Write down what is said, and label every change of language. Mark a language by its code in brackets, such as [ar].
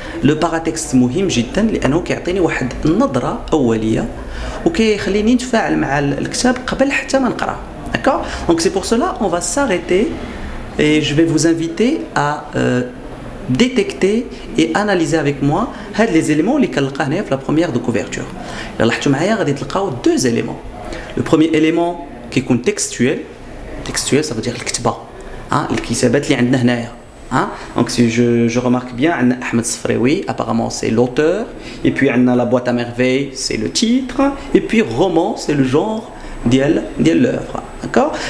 [ar] Le paratexte مهم جدا لأنه كيعطيني واحد النظرة أولية وكيخليني نتفاعل مع الكتاب قبل حتى ما نقرأ. [fr] D'accord? Donc c'est pour cela on va s'arrêter et je vais vous inviter à détecter et analyser avec moi les éléments [ar] اللي كنلقاه هنايا في [fr] la première de couverture. [ar] لاحظتوا معايا غادي تلقاو [fr] deux éléments. Le premier élément qui est textuel, ça veut dire [ar] الكتابة الكتابات اللي عندنا هنايا. [fr] Donc si je remarque bien عندنا Ahmed Sfraoui, apparemment c'est l'auteur, et puis عندنا la boîte à merveilles, c'est le titre, et puis roman, c'est le genre ديال l'œuvre. D'accord?